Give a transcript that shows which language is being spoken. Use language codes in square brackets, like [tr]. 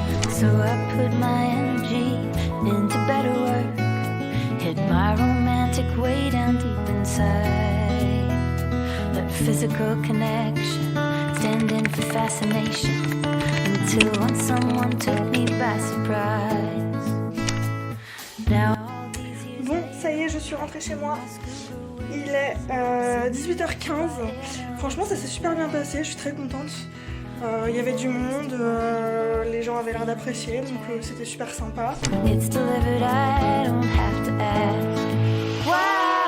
[en] So I put my energy into better work. Hid my romantic way down deep inside. Let physical connection stand in for fascination. Until once someone took me by surprise. Now all these years [fr] Bon, ça y est, je suis rentrée chez moi. Il est 18h15. Franchement, ça s'est super bien passé, je suis très contente. Il y avait du monde, les gens avaient l'air d'apprécier, donc c'était super sympa. [en] it's delivered, I don't have to ask. Why?